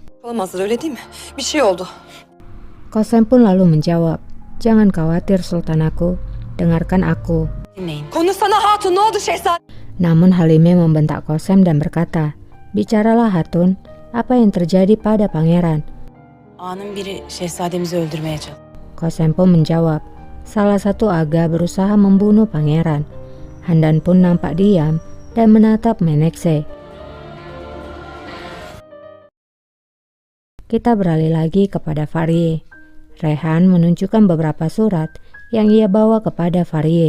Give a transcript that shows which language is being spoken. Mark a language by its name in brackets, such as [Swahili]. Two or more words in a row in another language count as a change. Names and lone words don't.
[Turkish] Olamazlar, öyle değil mi? Bir şey oldu. [Indonesian] Kosem pun lalu menjawab, "Jangan khawatir Sultan aku, dengarkan aku." [Turkish] Dinleyin. Konuşsana hatun, ne oldu şehzade? [Indonesian] Namun Halime membentak Kosem dan berkata, "Bicaralah Hatun, apa yang terjadi pada pangeran?" [Turkish] Ağanın biri şehzademizi öldürmeye çalıştı. [Indonesian] Kosem pun menjawab, "Salah satu aga berusaha membunuh pangeran." Handan pun nampak diam dan menatap Menekse. Kita beralih lagi kepada Farie. Rehan menunjukkan beberapa surat yang ia bawa kepada Farie.